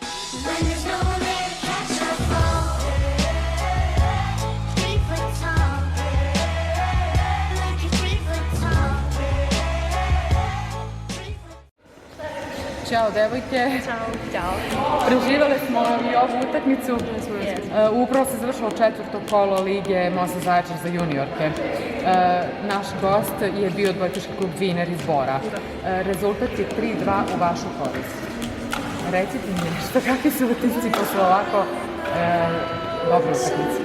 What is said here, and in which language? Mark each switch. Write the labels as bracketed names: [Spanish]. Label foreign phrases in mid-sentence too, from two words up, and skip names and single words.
[English] When there's no one there to catch a fall. 3 foot tall. Like you're 3 foot tall. 3 foot. [Serbian] Ćao devojke. Ćao. Preživale smo i ovu utakmicu. Upravo se završilo 4. kolo Lige Mosta Zaječar za juniorke. Naš gost je bio odbojkaški klub Viner iz Bora. Rezultat je 3-2 u vašu korist. Recite mi nešto, kakvi su utisci posle ovako dobre utakmice?